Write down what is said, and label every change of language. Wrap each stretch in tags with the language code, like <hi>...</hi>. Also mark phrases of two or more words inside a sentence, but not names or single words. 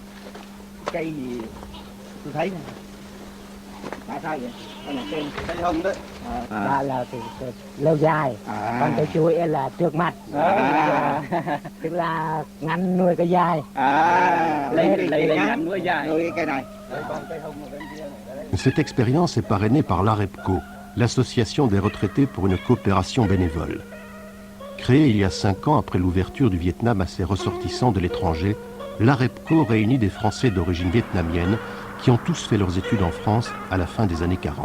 <vi>Cây gì tôi thấy nè. Tại sao vậy? Cây hồng đấy. Là lâu dài, còn cái chuối là trước mặt, tức là ngắn nuôi cái dài. Lấy ngắn nuôi dài. Nuôi cái này.</vi> <fr>Cette expérience est parrainée par l'AREPCO, l'Association des retraités pour une coopération bénévole. Créée il y a 5 ans après l'ouverture du Vietnam à ses ressortissants de l'étranger, l'AREPCO réunit des Français d'origine vietnamienne qui ont tous fait leurs études en France à la fin des années 40.</fr>